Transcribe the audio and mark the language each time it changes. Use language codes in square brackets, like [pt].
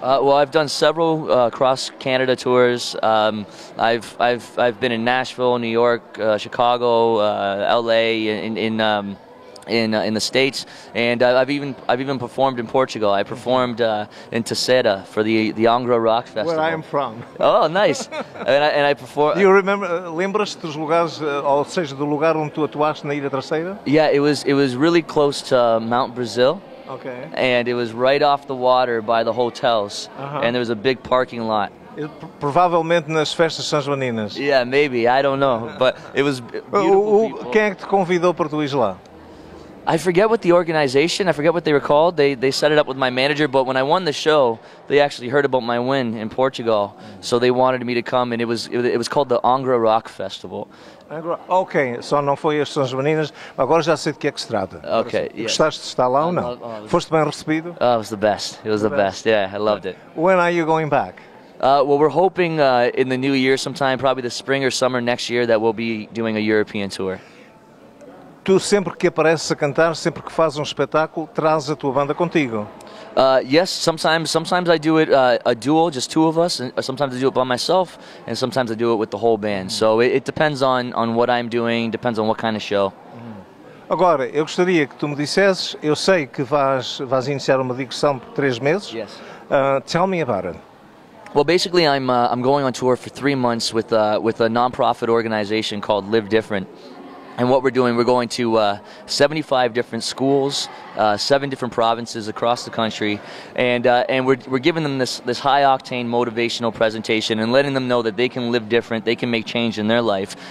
[en] Well, I've done several cross Canada tours. I've been in Nashville, New York, Chicago, LA, in the States, and I've even performed in Portugal. I performed in Terceira for the Angra Rock Festival. Where I am from. Oh, nice! and I performed. Do you remember? [pt] Lembras-te dos lugares, ou seja, do lugar onde tu atuaste na Ilha Terceira? [en] Yeah, it was really close to Mount Brazil. Okay. And it was right off the water by the hotels, and there was a big parking lot. [pt] Provavelmente nas festas sanjoaninas. [en] Yeah, maybe. I don't know. But it was beautiful people. [pt] Quem é que te convidou para tu ires lá? [en] I forget what the organization, I forget what they were called. They set it up with my manager, but when I won the show, they actually heard about my win in Portugal. So they wanted me to come, and it was called the Angra Rock Festival. [pt] Ok, só não foi as Sanjoaninas, agora já sei de que é que se trata. [en] Okay, yes. [pt] Gostaste de estar lá ou não? Foste bem recebido? [en] Oh, it was the best. It was the best. Yeah, I loved it. When are you going back? Well, we're hoping in the new year sometime, probably the spring or summer next year, that we'll be doing a European tour. [pt] Tu sempre que apareces a cantar, sempre que fazes espetáculo, trazes a tua banda contigo? [en] Yes, sometimes I do it a duo, just 2 of us, and sometimes I do it by myself, and sometimes I do it with the whole band. So it depends on what I'm doing, depends on what kind of show. [pt] Agora, eu gostaria que tu me dissesses, eu sei que vais iniciar uma digressão por 3 meses. [en] Yes. Tell me about it. Well, basically, I'm going on tour for 3 months with a non-profit organization called Live Different. And what we're doing, we're going to 75 different schools, 7 different provinces across the country, and we're giving them this high octane motivational presentation and letting them know that they can live different, they can make change in their life.